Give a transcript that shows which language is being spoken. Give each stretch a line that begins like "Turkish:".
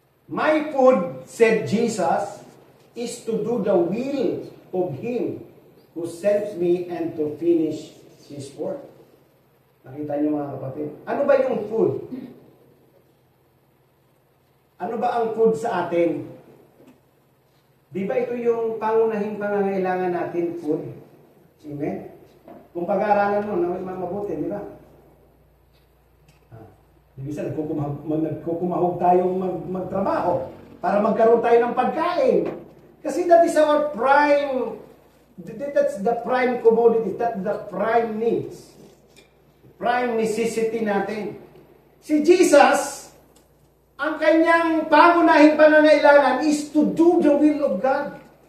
English: My food, said Jesus, is to do the will of Him who sends me and to finish His work.
Filipino: Nakita niyo mga kapatid? Ano ba yung food? Ano ba ang food sa atin? Di ba ito yung pangunahing pangangailangan natin, food? Amen? Kung pag-aaralan mo, mabuti, di ba? Ibig nagkukumahog tayong magtrabaho para magkaroon tayo ng pagkain.
English: Kasi that is our prime, that's the prime commodity, that's the prime needs.
Filipino: Prime necessity natin. Si Jesus, ang kanyang pangunahing pangangailangan is
English: to do the will of God.